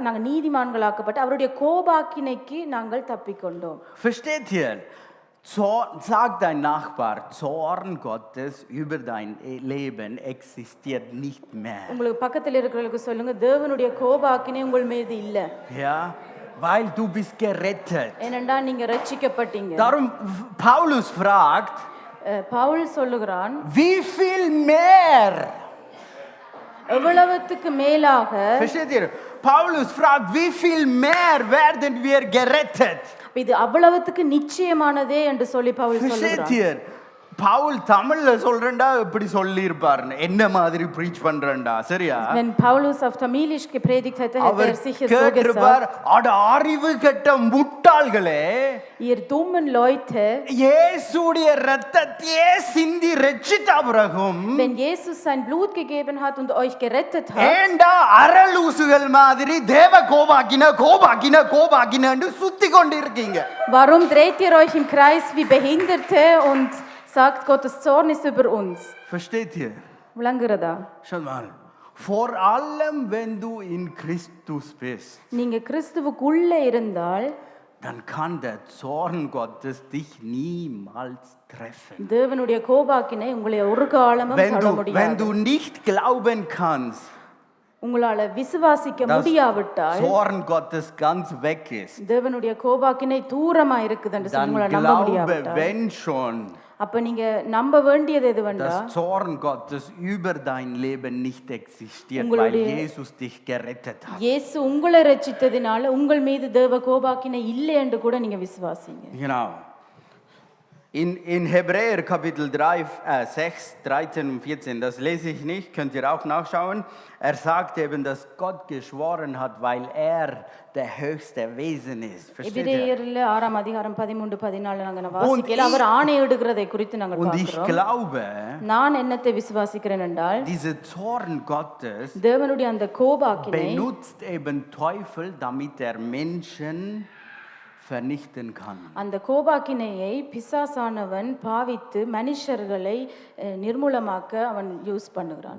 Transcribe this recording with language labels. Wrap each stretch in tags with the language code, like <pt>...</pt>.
<ta>நாங்கள் நீதிமான்களாக்கப்பட்டு அவருடைய கோபாக்கினைக்கு நாங்கள் தப்பிக்கொண்டோம்.</ta> <de>Versteht ihr? Sag dein Nachbar, Zorn Gottes über dein Leben existiert nicht mehr.</de> <ta>உங்களுக்கு பக்கத்தில் இருக்கிறவங்களுக்கு சொல்லுங்க, தேவனுடைய கோபாக்கினை உங்கள் மீது இல்ல.</ta> <de>Ja, weil du bist gerettet.</de> <ta>ஏனென்றால் நீங்க ரட்சிக்கப்பட்டீங்க.</ta> <de>Darum Paulus fragt,</de> <ta>பவுல் சொல்லுகிறான்,</ta> <de>wie viel mehr?</de> <ta>எவ்வளவுக்கு மேலாக.</ta> <de>Versteht ihr? Paulus fragt, wie viel mehr werden wir gerettet?</de> <ta>இது அவ்வளவுக்கு நிச்சயமானதே என்று சொல்லி பவுல் சொல்லுகிறார்.</ta> <de>Versteht ihr?</de> <ta>பவுல் தமிழ்ல சொல்றேன்டா இப்படி சொல்லி இருப்பார், என்ன மாதிரி பிரீச் பண்றேன்டா, சரியா?</ta> <de>Wenn Paulus auf Tamilisch gepredigt hätte, hätte er sicher so gesagt,</de> <ta>அட அறிவு கெட்ட முட்டாள்களே,</ta> <de>ihr dummen Leute,</de> <ta>இயேசுடைய இரத்தத்தையே சிந்தி ரட்சித்த பிறகும்</ta> <de>wenn Jesus sein Blut gegeben hat und euch gerettet hat,</de> <ta>ஏண்டா அரலூசுகள் மாதிரி தேவ கோபாக்கின கோபாக்கின கோபாக்கினன்னு சுத்தி கொண்டு இருக்கீங்க?</ta> <de>warum dreht ihr euch im Kreis wie Behinderte und sagt, Gottes Zorn ist über uns? Versteht ihr?</de> <ta>விளங்குறதா?</ta> <de>Schau mal. Vor allem, wenn du in Christus bist,</de> <ta>நீங்க கிறிஸ்துவுக்குள்ள இருந்தால்</ta> <de>dann kann der Zorn Gottes dich niemals treffen.</de> <ta>தேவனுடைய கோபாக்கினை உங்களை ஒரு காலமும் தொட</ta> <de>Wenn</de> <ta>முடியாது.</ta> <de>du nicht glauben kannst,</de> <ta>உங்களால விசுவாசிக்க முடியாவிட்டால்</ta> <de>Zorn Gottes ganz weg ist,</de> <ta>தேவனுடைய கோபாக்கினை தூரமா இருக்குது என்று</ta> <de>dann</de> <ta>உங்களால நம்ப</ta> <de>glaube,</de> <ta>முடியாவிட்டால்,</ta> <de>wenn schon,</de> <ta>அப்ப நீங்க நம்ப வேண்டியது எதுவென்றா,</ta> <de>dass Zorn Gottes über dein Leben nicht existiert, weil Jesus dich gerettet hat.</de> <ta>இயேசு உங்களை ரட்சித்ததினால உங்கள் மீது தேவ கோபாக்கினை இல்லை என்று கூட நீங்க விசுவாசிங்க.</ta> <de>Genau. In Hebräer Kapitel 3, 6, 13 und 14, das lese ich nicht, könnt ihr auch nachschauen. Er sagt eben, dass Gott geschworen hat, weil er der höchste Wesen ist. Versteht ihr?</de> <ta>எபிரேயர்ல 6ஆம் அதிகாரம் 13 14 நாங்க வாசிக்கல, அவர் ஆணையிடுகிறதை குறித்து நாங்கள்</ta> <de>Und ich</de> <ta>பார்க்கிறோம்.</ta> <de>glaube,</de> <ta>நான் என்னத்தை விசுவாசிக்கிறேன் என்றால்,</ta> <de>dieser Zorn Gottes</de> <ta>தேவனுடைய அந்த கோபாக்கினை</ta> <de>benutzt eben Teufel, damit er Menschen vernichten kann.</de> <ta>அந்த கோபாக்கினையை பிசாசானவன் பாவித்து மனுஷர்களை நிர்மூலமாக்க அவன் யூஸ் பண்ணுகிறான்.</ta>